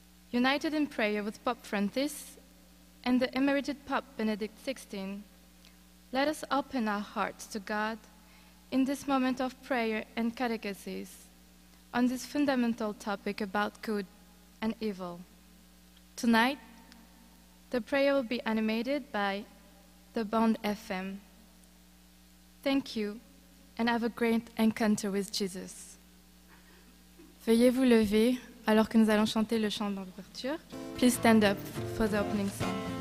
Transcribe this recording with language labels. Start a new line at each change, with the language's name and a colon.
English: United in prayer with Pope Francis and the emerited Pope Benedict XVI, let us open our hearts to God in this moment of prayer and catechesis on this fundamental topic about good and evil. Tonight, the prayer will be animated by the Bond FM. Thank you and have a great encounter with Jesus.
French: Veuillez vous lever alors que nous allons chanter le chant d'ouverture.
English: Please stand up for the opening song.